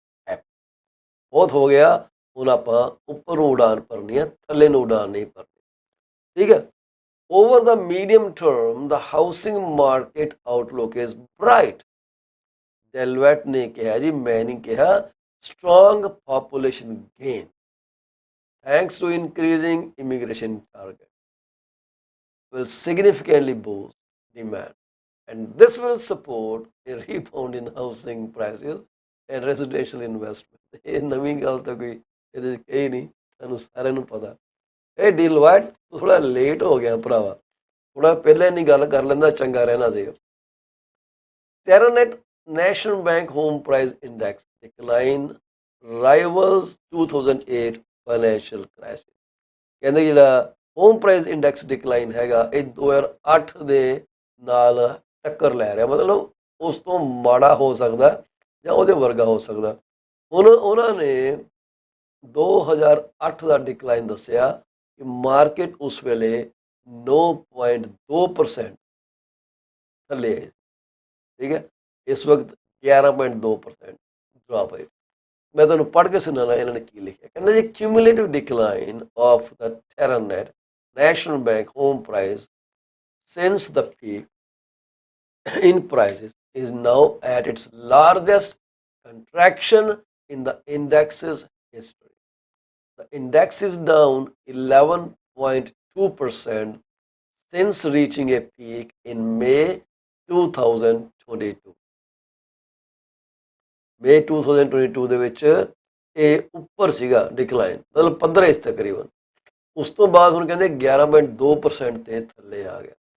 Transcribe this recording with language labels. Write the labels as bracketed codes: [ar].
[pa] ਬਹੁਤ ਹੋ ਗਿਆ, ਹੁਣ ਆਪਾਂ ਉੱਪਰ ਨੂੰ ਉਡਾਨ ਭਰਨੀ ਹੈ, ਥੱਲੇ ਨੂੰ ਉਡਾਨ ਨਹੀਂ ਭਰਨੀ, ਠੀਕ ਹੈ। [en] Over the medium term, the housing market outlook is bright। [pa] ਡੈਲੋਇਟ ਨੇ ਕਿਹਾ ਜੀ, ਮੈਂ ਨਹੀਂ ਕਿਹਾ। [en] strong population gain thanks to increasing immigration target will significantly boost demand, and this will support a rebound in housing prices and residential investment। [pa] ਇਹ ਨਵੀਂ ਗੱਲ ਤਾਂ ਕੋਈ ਇਹਦੇ 'ਚ ਕਹੀ ਨਹੀਂ, ਸਾਨੂੰ ਸਾਰਿਆਂ ਨੂੰ ਪਤਾ। ਇਹ ਡੈਲੋਇਟ ਥੋੜ੍ਹਾ ਲੇਟ ਹੋ ਗਿਆ ਭਰਾਵਾ, ਥੋੜ੍ਹਾ ਪਹਿਲਾਂ ਨਹੀਂ ਗੱਲ ਕਰ ਲੈਂਦਾ, ਚੰਗਾ ਰਹਿਣਾ ਸੀ। [en] Terranet National Bank Home Price Index decline rivals 2008 financial crisis. [pa] ਕਹਿੰਦੇ ਜਿਹੜਾ ਹੋਮ ਪ੍ਰਾਈਸ ਇੰਡੈਕਸ ਡਿਕਲਾਈਨ ਹੈਗਾ ਇਹ 2008 ਦੇ ਨਾਲ ਟੱਕਰ ਲੈ ਰਿਹਾ, ਮਤਲਬ ਉਸ ਤੋਂ ਮਾੜਾ ਹੋ ਸਕਦਾ ਜਾਂ ਉਹਦੇ ਵਰਗਾ ਹੋ ਸਕਦਾ। ਹੁਣ ਉਹਨਾਂ ਨੇ 2008 ਦਾ ਡਿਕਲਾਈਨ ਦੱਸਿਆ ਕਿ ਮਾਰਕੀਟ ਉਸ ਵੇਲੇ 9.2% ਥੱਲੇ ਹੈ, ਠੀਕ ਹੈ। ਇਸ ਵਕਤ 11.2% ਡ੍ਰੌਪ ਹੈ। ਮੈਂ ਤੁਹਾਨੂੰ ਪੜ੍ਹ ਕੇ ਸੁਣਾਉਣਾ ਇਹਨਾਂ ਨੇ ਕੀ ਲਿਖਿਆ। ਕਹਿੰਦੇ ਜੀ [en] Cumulative decline of ਦਾ Teranet national bank home price since the peak in prices is now at its largest contraction in the index's history. The index is down 11.2% since reaching a peak in May 2022. [pa] May 2022 ਦੇ ਵਿੱਚ ਇਹ ਉੱਪਰ ਸੀਗਾ decline, ਮਤਲਬ 15 ਇਸ ਤਕਰੀਬਨ। ਉਸ ਤੋਂ ਬਾਅਦ ਹੁਣ ਕਹਿੰਦੇ 11.2% ਤੇ ਥੱਲੇ ਆ ਗਿਆ।